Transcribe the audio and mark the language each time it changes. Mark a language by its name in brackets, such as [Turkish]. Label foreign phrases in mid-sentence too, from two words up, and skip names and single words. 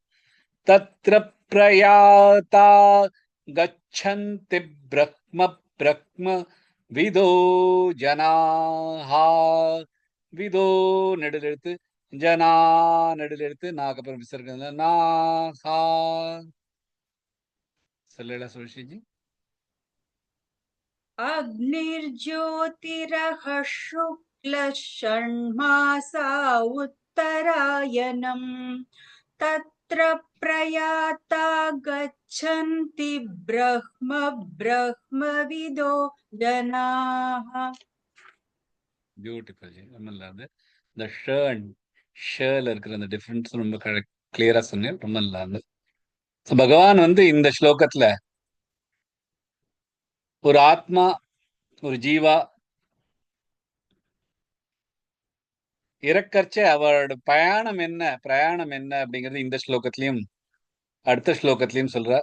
[Sanskrit] तत्र प्रयाता गच्छन्ति ब्रह्म ब्रह्म विदो जनाः, [Tamil] விதோ நெடுலெழுத்து, ஜனா நெடுலெழுத்து, நாக்கப்புறம் விசர்க்க நாஹா. சொல்லல சுஷிஜி. [Sanskrit] अग्निर्ज्योतिरहशुक्लषण्मासा उत्तरायणम् तत्र प्रयाता गच्छन्ति ब्रह्मविदो जनाः. [Tamil] பியூட்டிஃபுல் ஜி. இந்த ஷ ஷேல இருக்கிற அந்த டிஃபரன்ஸ் ரொம்ப கிளியரா சொன்னேன். ரொம்ப நல்லா இருந்தது. So, பகவான் வந்து இந்த ஸ்லோகத்துல ஒரு ஆத்மா, ஒரு ஜீவா இறக்கச்ச அவரோட பிரயாணம் என்ன அப்படிங்கிறது இந்த ஸ்லோகத்திலையும் அடுத்த ஸ்லோகத்திலையும் சொல்றார்.